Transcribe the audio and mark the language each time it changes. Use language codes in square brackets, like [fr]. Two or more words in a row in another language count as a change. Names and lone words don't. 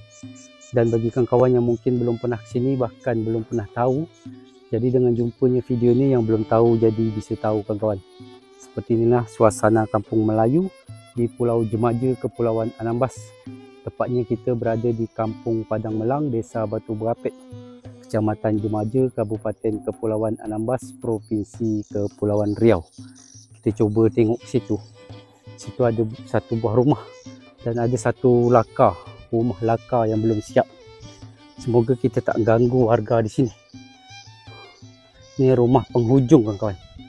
[ms] Dan bagi kawan-kawan yang mungkin belum pernah ke sini, bahkan belum pernah tahu, jadi dengan jumpanya video ni yang belum tahu jadi bisa tahu kawan-kawan. Seperti inilah suasana kampung Melayu di Pulau Jemaja, Kepulauan Anambas. Tepatnya kita berada di Kampung Padang Melang, Desa Batu Berapit, Kecamatan Jemaja, Kabupaten Kepulauan Anambas, Provinsi Kepulauan Riau. Kita cuba tengok situ. Situ ada satu buah rumah dan ada satu lakar, rumah lakar yang belum siap. Semoga kita tak ganggu warga di sini. Ini rumah penghujung kawan-kawan.